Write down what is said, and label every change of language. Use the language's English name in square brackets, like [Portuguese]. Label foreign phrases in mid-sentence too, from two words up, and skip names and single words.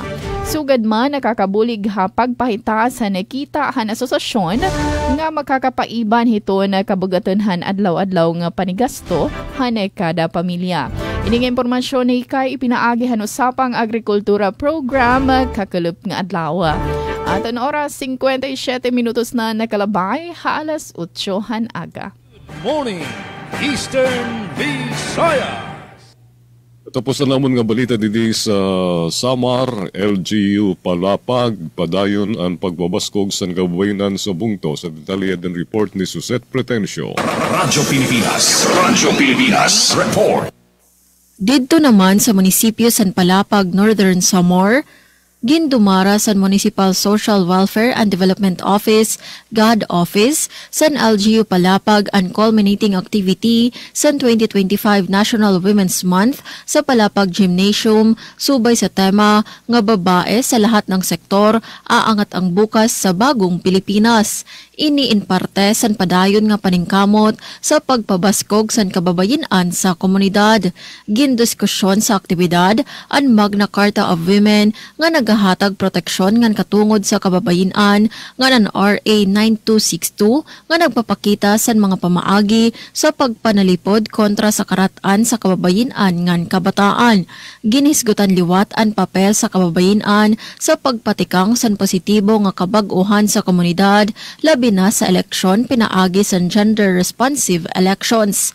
[Waray] Sugad man nakakabulig ha pagpahita sa nakita han asosasyon nga makakapaiban hiton na kabugatonhan adlaw-adlaw nga panigasto han kada pamilya. Ini nga impormasyon ni kay ipinaagi han usapang agrikultura program kakelup nga adlaw. At ang oras 57 minutos na nakalabay ha alas 8 han aga. [English] Good morning, Eastern Visayas! [Waray] Tapos na naman nga balita dito sa Samar, LGU Palapag, padayon ang pagbabaskog sa kababayanan sa bungto sa detalyadan report ni Suzette Pretencio. Radyo Pilipinas Report. Didto naman sa munisipyo San Palapag, Northern Samar, gindumara sa Municipal Social Welfare and Development Office, GAD Office, San LGU Palapag ang [English] culminating activity [Waray] sa 2025 National Women's Month sa Palapag Gymnasium, subay sa tema nga [Filipino] babae sa lahat ng sektor, aangat ang bukas sa bagong Pilipinas. [Waray] Ini in parte san padayon nga paningkamot sa pagpabaskog san kababayen-an sa komunidad. Gindiskusyon sa aktibidad ang Magna Carta of Women nga nagahatag proteksyon ngan katungod sa kababayen-an nga ng RA 9262 nga nagpapakita san mga pamaagi sa pagpanalipod kontra sa karatan sa kababayen-an ngan kabataan. Ginisgutan liwat ang papel sa kababayen-an sa pagpatikang san positibo nga kabag-uhan sa komunidad, labi na sa eleksyon pinaagi sa [English] gender-responsive elections.